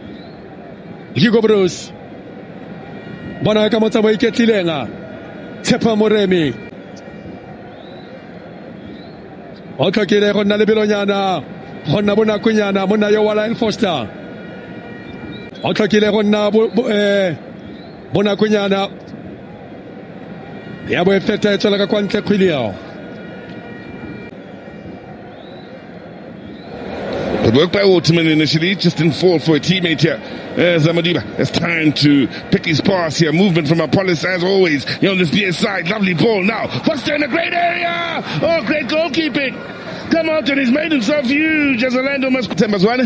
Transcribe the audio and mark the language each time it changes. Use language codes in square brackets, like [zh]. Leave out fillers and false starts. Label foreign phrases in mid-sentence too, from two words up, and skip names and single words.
[tn] Hugo Bruce bona ka motsa mo iketlilenga Tshepa Moremi o tlhokile go nna le belonyana go nna bonakonyana monna yo wa Lyle Foster o tlhokile go nna bonakonyana ya bo e feta e tswela ka kwa ntle kgwele yao [en] Good work by Waterman initially, just didn't fall for a teammate here. Zamadiba has time to pick his pass here. Movement from Apollos as always. Here on this near side, lovely ball now. Foster in a great area! Oh, great goalkeeping! Come out and he's made himself huge as Orlando must Tembazwane.